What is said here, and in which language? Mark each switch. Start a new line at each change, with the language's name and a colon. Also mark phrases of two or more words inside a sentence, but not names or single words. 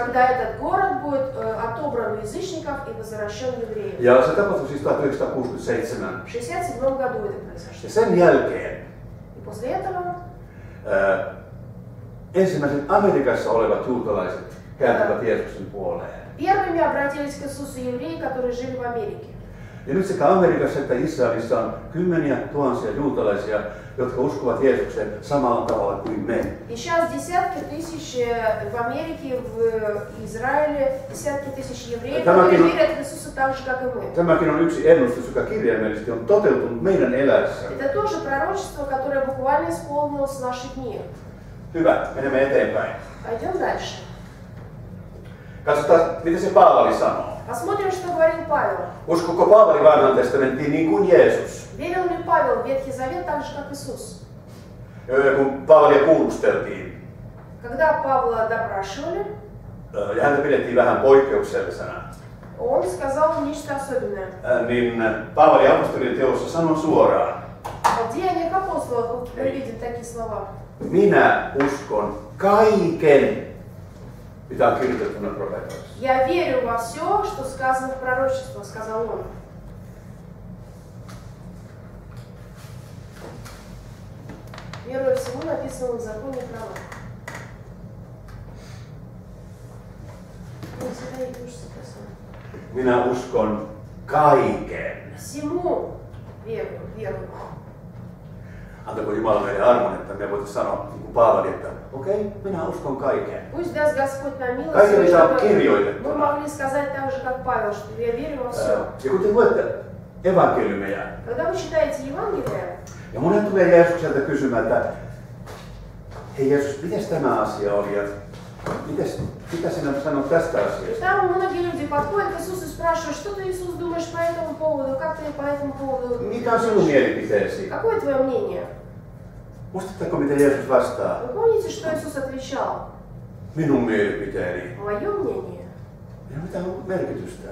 Russian: Когда этот город будет отобран у язычников и возвращен евреям.
Finnish: Ja se tapahtui siis 1967.
Russian: В 1967 году это
Finnish: Ja
Russian: произошло.
Finnish: sen jälkeen
Russian: И после этого
Finnish: ensimmäiset Amerikassa olevat juutalaiset kääntyvät Jeesuksen puoleen.
Russian: первыми обратились к Иисусу евреи, которые жили в Америке.
Finnish: Ja nyt sekä Amerikassa että Israelissa on kymmeniä tuhansia juutalaisia, jotka uskovat Jeesukseen samalla tavalla kuin me.
Russian: И сейчас десятки тысяч в Америке, в Израиле, десятки тысяч евреев, которые верят в Иисуса так же, как и мы.
Finnish: Tämäkin on yksi ennustus, joka kirjaimellisesti on toteutunut meidän elässä.
Russian: Это тоже пророчество, которое буквально исполнилось в наши дни.
Finnish: Hyvä, menemme eteenpäin.
Russian: Пойдем дальше.
Finnish: Katsotaan, mitä se Paavali sanoo.
Russian: Посмотрим, что говорил Павел.
Finnish: Uskoko Paavali vanhaan testamenttiin niin kuin Jeesus?
Russian: Верил ли Павел в Ветхий Завет так же, как Иисус?
Finnish: Kun Paavalia kuulusteltiin,
Russian: Когда Павла допрашивали,
Finnish: ja häntä pidettiin vähän poikkeuksellisena,
Russian: он сказал нечто особенное.
Finnish: niin Paavali apostolien teossa sanoi suoraan,
Russian: В Деяниях апостолов мы видим такие слова.
Finnish: minä uskon kaiken, mitä on kirjoitettuna profeetoissa.
Russian: Я верю во все, что сказано в пророчестве, сказал он. Верую всему, написанному в законе и правах.
Finnish: Minä uskon kaiken.
Russian: Всему верую.
Finnish: Antako Jumala meille armon, että me voitaisiin sanoa niin kuin Paavali, että okei, minä uskon kaiken.
Russian: Пусть даст Господь нам милость,
Finnish: Kaiken, mitä on
Russian: чтобы
Finnish: kirjoitettu.
Russian: мы могли сказать так же, как Павел, что я верю во все.
Finnish: Ja kun te luette evankeliumeja,
Russian: Когда вы читаете Евангелие,
Finnish: ja monet tulee Jeesukselta kysymään, että hei Jeesus, mites tämä asia oli ja mitä sinä sanot tästä asiasta?
Russian: там многие люди подходят к Иисусу и спрашивают, что ты, Иисус, думаешь по этому поводу, как ты по этому поводу
Finnish: Mikä on sinun mielipiteesi?
Russian: Какое твое мнение?
Finnish: Muistatteko, miten Jeesus vastaa?
Russian: Вы помните, что Иисус отвечал?
Finnish: Minun mielipiteeni.
Russian: Mое мнение.
Finnish: Ja mitä on merkitystä?